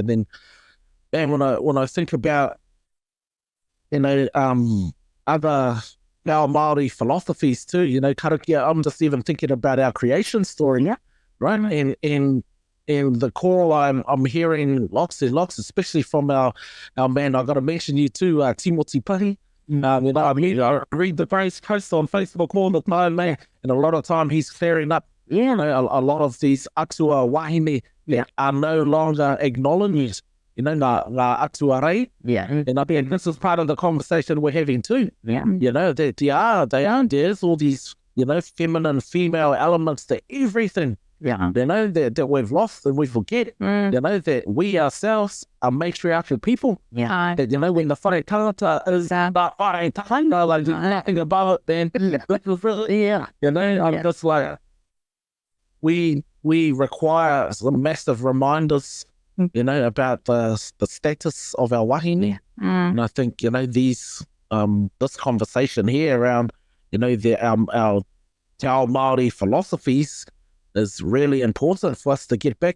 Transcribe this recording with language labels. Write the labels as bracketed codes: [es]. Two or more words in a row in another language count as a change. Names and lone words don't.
[en] And then, man, when I think about, you know, other [mi] Ao Māori [en] philosophies too, you know, Karakia, I'm just even thinking about our creation story, right? And the call I'm hearing lots and lots, especially from our man, I got to mention you too, Timoti Pahi. You know, I read the Grace post on Facebook all the time, man, and a lot of time he's clearing up, you know, a lot of these [mi] atua wahine [en] that are no longer acknowledged, you know, [mi] ngā atua rei. [en] And I mean, this is part of the conversation we're having too. You know, there's all these, you know, feminine, female elements to everything Yeah. You know, that we've lost and we forget. You know, that we ourselves are matriarchal people. Yeah. That, you know, when the [mi] whare tangata [en] is not [mi] whare tangata, [en] like there's nothing about it, then this is really, Yeah. you know, I'm just like, we require some massive reminders, you know, about the status of our wahine. And I think, you know, these, this conversation here around, you know, our [mi] Te Ao Māori [en] philosophies is really important for us to get back.